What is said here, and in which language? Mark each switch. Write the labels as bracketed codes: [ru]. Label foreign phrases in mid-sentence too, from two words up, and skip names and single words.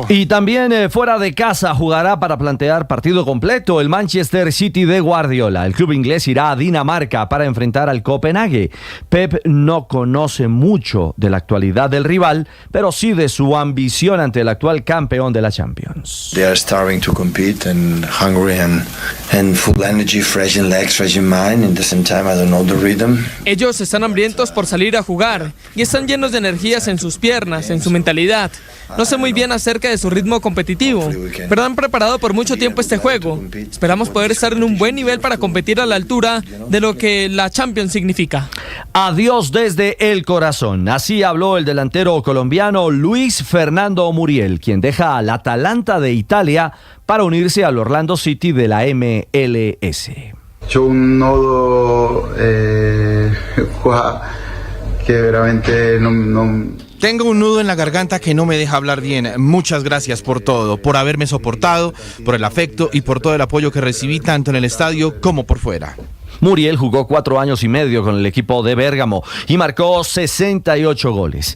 [es] Y también fuera de casa jugará para plantear partido completo el Manchester City de Guardiola. El club inglés irá a Dinamarca para enfrentar al Copenhague. Pep no conoce mucho de la actualidad del rival, pero sí de su ambición ante el actual campeón de la Champions. [en] They are starting to compete and hungry and full energy, fresh in legs, fresh in mind. In the same time, I don't know the rhythm. [es] Ellos están hambrientos por salir a jugar y están llenos de energías en sus piernas, en su mentalidad. No sé muy bien acerca de su ritmo competitivo, pero han preparado por mucho tiempo este juego. Esperamos poder estar en un buen nivel para competir a la altura de lo que la Champions significa. Adiós desde el corazón. Así habló el delantero colombiano Luis Fernando Muriel, quien deja al Atalanta de Italia para unirse al Orlando City de la MLS. [it] C'ho un nodo qua que veramente no... [es] Tengo un nudo en la garganta que no me deja hablar bien. Muchas gracias por todo, por haberme soportado, por el afecto y por todo el apoyo que recibí tanto en el estadio como por fuera. Muriel jugó 4 años y medio con el equipo de Bérgamo y marcó 68 goles.